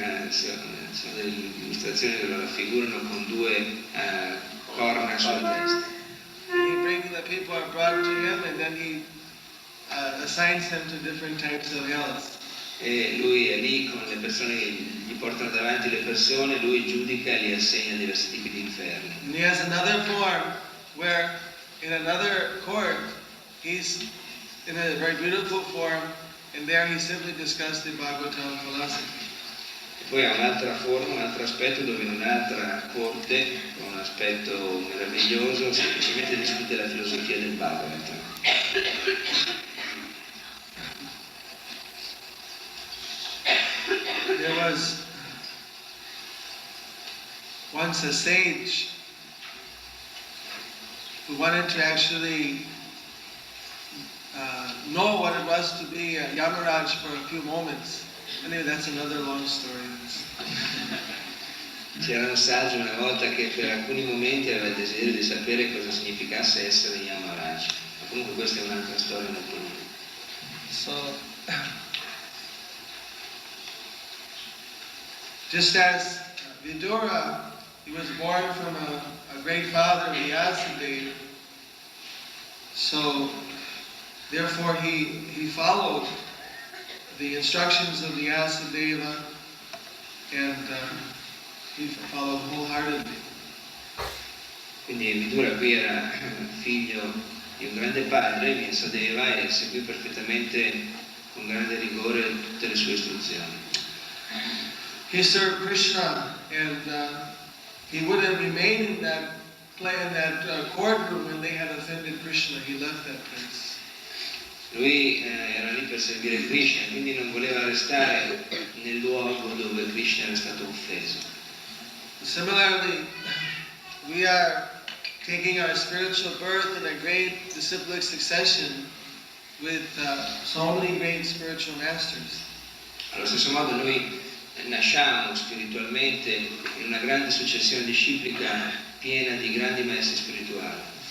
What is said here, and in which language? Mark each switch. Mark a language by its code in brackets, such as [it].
[it] sono delle illustrazioni dove la raffigurano con due corna sulla testa. [en] The people are brought to him, and then he assigns them to different types of hells. [it] E lui è lì con le persone, gli portano davanti le persone, lui giudica e li assegna diversi tipi di inferni. [en] And he has another form where, in another court, he's in a very beautiful form, and there he simply discussed the Bhagavatam philosophy. [it] E poi ha un'altra forma, un altro aspetto dove in un'altra corte, con un aspetto meraviglioso, semplicemente discute la filosofia del Bhagavatam. [en] There was once a sage who wanted to actually know what it was to be a Yamaraj for a few moments. Anyway, that's another long story. [it] C'era un saggio una volta che per alcuni momenti aveva il desiderio di sapere cosa significasse essere Yamaraj. Ma comunque questa è un'altra storia molto lunga. [en] So, just as Vidura, he was born from a great father, Vyasadeva, so therefore he followed the instructions of Vyasadeva, and he followed wholeheartedly. [it] Quindi Vidura qui era figlio di un grande padre, Vyasadeva, e seguì perfettamente con grande rigore tutte le sue istruzioni. [en] He served Krishna, and he wouldn't remain in that courtroom when they had offended Krishna. He left that place. [it] Lui era lì per servire Krishna, quindi non voleva restare nel luogo dove Krishna era stato offeso. [en] Similarly, we are taking our spiritual birth in a great disciplic succession with so many great spiritual masters. [it] Allo stesso modo noi nasciamo spiritualmente in una grande successione disciplica piena di grandi maestri spirituali.